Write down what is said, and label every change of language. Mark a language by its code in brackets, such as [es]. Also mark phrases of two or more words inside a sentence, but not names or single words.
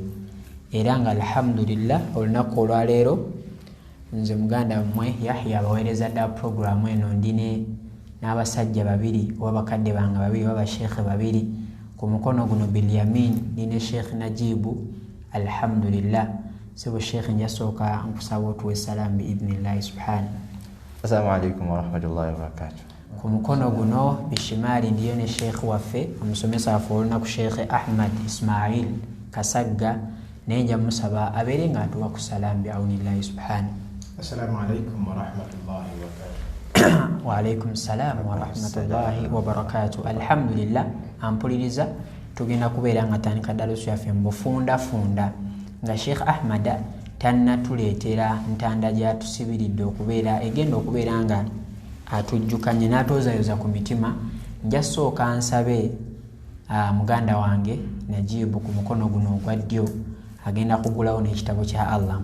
[lg] Era nga alhamdulillah olunaku olwaleero nze muganda mmwe Yahya abaweereza ddawa programu eno ndine n'abasajja babiri oba bakadde bange babiri oba basheekhe babiri. Ku mukono guno Bilyamin nine Sheikh Najibu alhamdulillah. Sebo Sheikh njasooka nkusaba otuwe salamu [ar] بإذن الله سبحانه. السلام عليكم ورحمة الله وبركاته. [lg] Ku mukono guno Bishimali ndiyo ne Sheikh waffe omusomesa waffe olunaku Sheikh Ahmad Ismail Kasagga naye nja musaba abeere nga atuwa ku salamu [ar] بعون الله سبحانه. السلام عليكم ورحمة الله وبركاته. وعليكم السلام ورحمة الله وبركاته. [lg] Alhamdulillah ampuliriza tugenda kubeera nga tandika darusu yaffe mbufunda nga Sheikh Ahmad tannatuleetera ntanda gyatusibiridde okubeera egenda okubeera nga atujjukanye n'atoozayoza ku mitima. Njasooka nsabe muganda wange Najibu ku mukono guno ogwa ddyo agenda kugulawo n'ekitabo kya Allah.